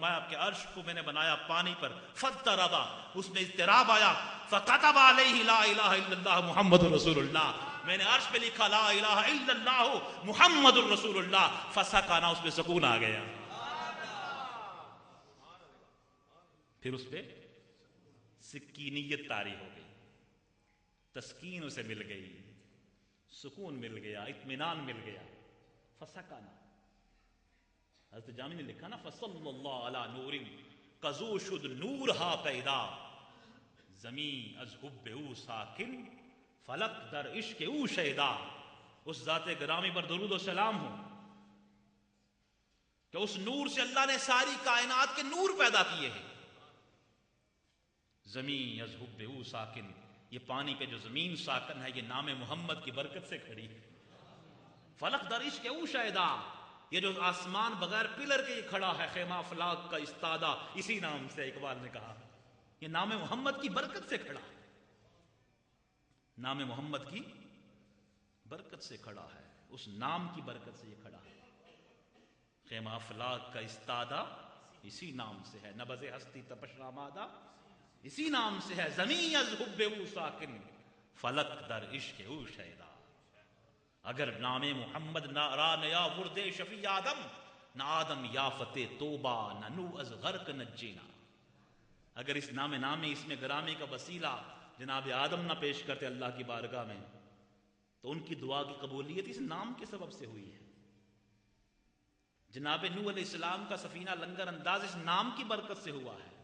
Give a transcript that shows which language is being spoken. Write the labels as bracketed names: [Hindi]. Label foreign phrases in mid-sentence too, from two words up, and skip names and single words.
[Urdu] فرمایا کہ عرش کو میں نے بنایا پانی پر، فاضطرب، اس میں اضطراب آیا، [Arabic] فکتب علیہ لا الہ الا اللہ محمد رسول اللہ، [Urdu] میں نے عرش پہ لکھا [Arabic] لا الہ الا اللہ محمد رسول اللہ، [Urdu] فسکن، اس میں سکون آ گیا، پھر اس پہ سکینیت طاری ہو گئی، تسکین اسے مل گئی، سکون مل گیا، اطمینان مل گیا، فسکن۔ حضرت جامی نے لکھا نا، [Persian] فصلی اللہ علی نور کزو شد نور ہا پیدا، زمین از حب او ساکن، فلک در عشق او شیدا. [Urdu] اس ذات گرامی پر درود و سلام ہو کہ اس نور سے اللہ نے ساری کائنات کے نور پیدا کیے ہیں. [Persian] زمین از حب او ساکن، [Urdu] یہ پانی پہ جو زمین ساکن ہے یہ نام محمد کی برکت سے کھڑی ہے. [Persian] فلک در عشق او شیدا، [Urdu] یہ جو آسمان بغیر پلر کے یہ کھڑا ہے خیمہ افلاک کا استادہ، اسی نام سے اقبال نے کہا یہ نام محمد کی برکت سے کھڑا ہے. نام محمد کی برکت سے کھڑا ہے، اس نام کی برکت سے یہ کھڑا ہے. خیمہ افلاک کا استادہ اسی نام سے ہے، نبض ہستی تپش رامادہ اسی نام سے ہے. [Persian] زمین از حب او ساکن، فلک در عشق او شیدا. اگر نام محمد را نیا ورد شفیع آدم، نہ آدم یافت توبہ نہ نو از غرق نجینا. [Urdu] اگر اس نام اس میں گرامی کا وسیلہ جناب آدم نہ پیش کرتے اللہ کی بارگاہ میں تو ان کی دعا کی قبولیت اس نام کے سبب سے ہوئی ہے. جناب نوح علیہ السلام کا سفینہ لنگر انداز اس نام کی برکت سے ہوا ہے.